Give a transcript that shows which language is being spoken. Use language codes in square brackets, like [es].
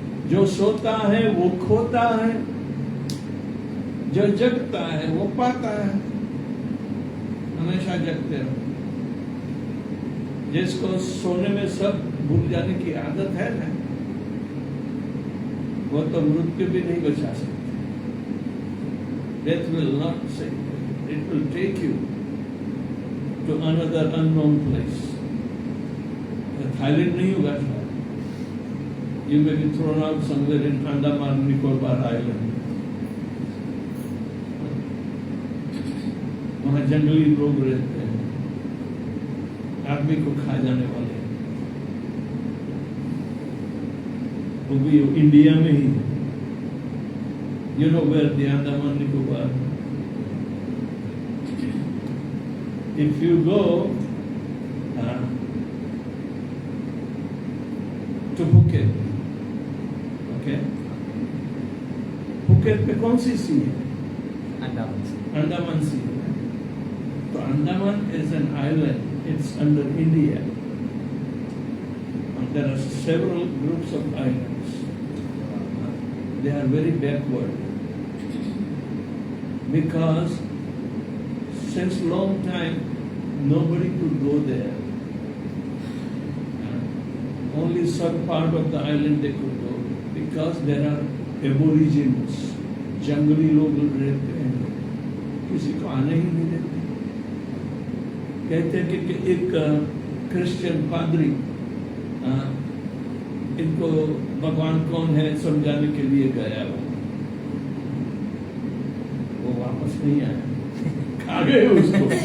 [hi] जो सोता है वो खोता है, जो जगता है वो पाता है। हमेशा जगते रहो। जिसको सोने में सब भूल जाने की आदत है ना, वो तो मृत्यु भी नहीं बचा सकते। [en] Death will not save you. It will take you to another unknown place. [hi] Thailand नहीं होगा शायद। [en] You may be thrown out somewhere in Andaman Nicobar Island. [hi] वहाँ जंगली लोग रहते हैं, आदमी को खा जाने वाले, वो भी इंडिया में ही। [en] You know where the Andaman Nicobar? If you go to Phuket, okay? [hi] Phuket पे कौन सी सी है? अंडमान सी। [en] तो Andaman is an island. It's under India. And there are several groups of islands. They are very backward. Because since long time nobody could go there. Only some part of the island they could go because there are aborigines. [hi] जंगली लोग रहते हैं, किसी को आने ही नहीं देते। कहते हैं कि एक क्रिश्चियन पादरी इनको भगवान कौन है समझाने के लिए गया, वो वापस नहीं आया, खा गए उसको।